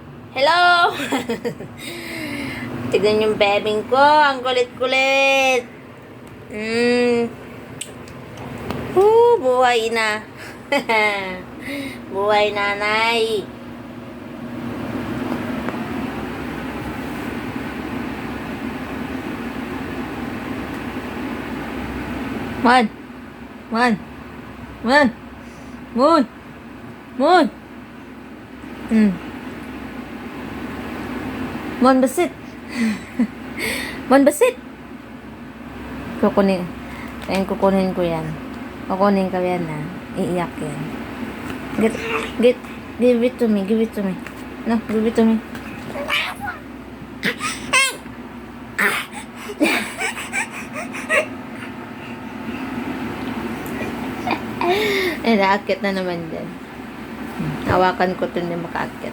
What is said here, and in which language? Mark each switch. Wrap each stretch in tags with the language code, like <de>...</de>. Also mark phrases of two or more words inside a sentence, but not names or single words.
<tl>Hello! Tignan yung bebing ko. Ang kulit-kulit. Buhay na. Buhay nanay. Mon! Mon! Mon! Mon! Mon! Mon, basit! Mon, basit! Kukunin. Ayan, kukunin ko yan. Kukunin ko yan, ha. Iiyak yan.</tl> <en>Give it to me. Give it to me. No, give it to me.</en> <tl>Eh, naakit na naman dyan. Hawakan ko ito hindi makaakit.</tl>